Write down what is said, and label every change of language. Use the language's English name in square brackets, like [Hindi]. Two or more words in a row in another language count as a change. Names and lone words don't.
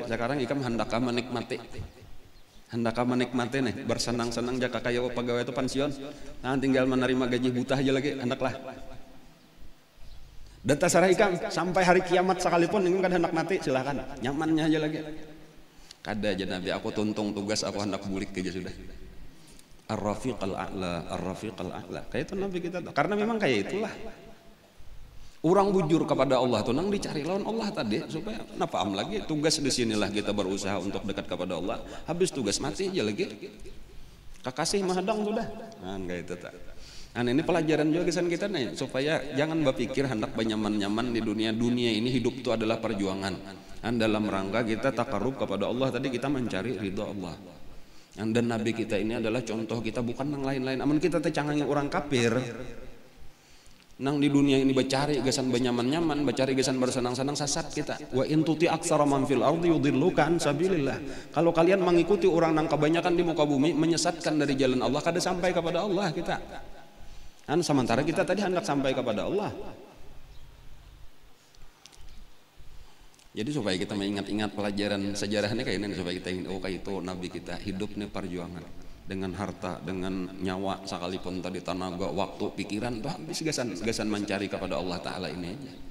[Banjar] Sekarang ikam hendakkah menikmati nih, bersenang-senang jaka kayak pegawai itu pensiun, nah tinggal menerima gaji buta aja lagi, hendaklah. Dan tasarah ikam sampai hari kiamat sekalipun ini kan hendak mati, silakan, nyamannya aja lagi. Kada aja Nabi, aku tuntung tugas, aku hendak bulik aja sudah. [Arabic] الرفيق الأعلى الرفيق الأعلى. [Banjar] Kayak itu Nabi kita, karena memang kayak itulah. Orang bujur kepada Allah tuh nang dicari lawan Allah tadi supaya paham lagi tugas di sinilah kita berusaha untuk dekat kepada Allah. Habis tugas mati aja lagi. Kakasih mahadang sudah. Nah, kayak itu tak. Nah, ini pelajaran juga kesan kita nih supaya jangan berpikir hendak nyaman-nyaman di dunia ini, hidup itu adalah perjuangan. Dan dalam rangka kita takarub kepada Allah tadi kita mencari ridha Allah. Dan Nabi kita ini adalah contoh kita, bukan yang lain-lain. Amun kita tecangangi orang kafir, nang di dunia ini bacari gesan benyaman-nyaman, bacari gesan bersenang-senang, sasat kita. [Arabic] وإن تطع أكثر من في الأرض يضلوك عن سبيل الله. [Banjar] Kalau kalian mengikuti orang nang kebanyakan di muka bumi menyesatkan dari jalan Allah, kada sampai kepada Allah kita. Dan sementara kita tadi hendak sampai kepada Allah. Jadi supaya kita mengingat-ingat pelajaran sejarahnya kayak ini, supaya kita ingin, oh kayak itu Nabi kita hidupnya perjuangan dengan harta, dengan nyawa sekalipun tadi, tenaga, waktu, pikiran tuh habis gasan mencari kepada Allah Ta'ala ini aja.